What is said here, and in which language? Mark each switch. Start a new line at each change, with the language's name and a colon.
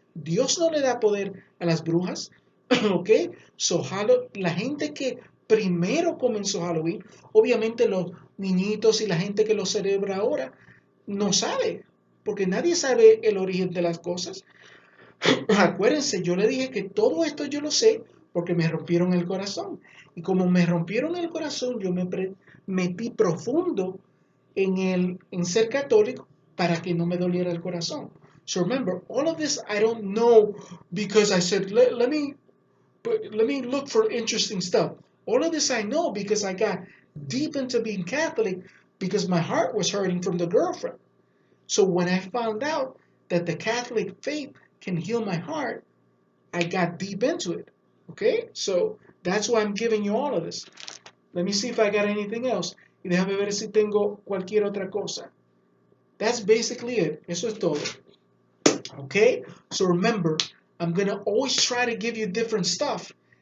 Spanish: Dios no le da poder a las brujas. ¿Ok? So, la gente que primero comenzó Halloween, obviamente los niñitos y la gente que lo celebra ahora no sabe, porque nadie sabe el origen de las cosas. Acuérdense, yo le dije que todo esto yo lo sé porque me rompieron el corazón. Y como me rompieron el corazón, yo me metí profundo en ser católico para que no me doliera el corazón.
English: So remember, all of this I don't know because I said, let me look for interesting stuff. All of this I know because I got deep into being Catholic because my heart was hurting from the girlfriend. So when I found out that the Catholic faith can heal my heart, I got deep into it. Okay? So that's why I'm giving you all of this. Let me see if I got anything else.
Spanish: Y déjame ver si tengo cualquier otra cosa.
English: That's basically it.
Spanish: Eso es todo.
English: Okay? So remember, I'm going to always try to give you different stuff.